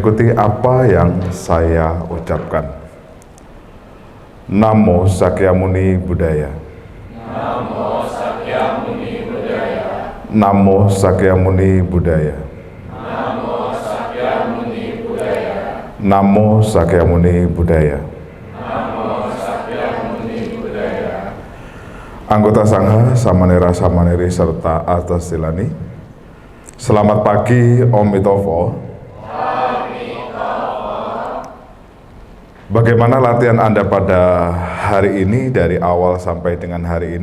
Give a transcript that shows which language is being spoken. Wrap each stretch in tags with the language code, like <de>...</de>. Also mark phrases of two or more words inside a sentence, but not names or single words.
<id>mengikuti apa yang saya ucapkan.</id> <pi>Namo Sakyamuni Buddhaya. Namo Sakyamuni Buddhaya. Namo Sakyamuni Buddhaya. Namo Sakyamuni Buddhaya. Namo Sakyamuni Buddhaya. Namo Sakyamuni Buddhaya.</pi> <id>Anggota Sangha, Samanera-samaneri serta atas silani. Selamat pagi, Om Mitofo. Bagaimana latihan Anda pada hari ini dari awal sampai dengan hari ini?</id>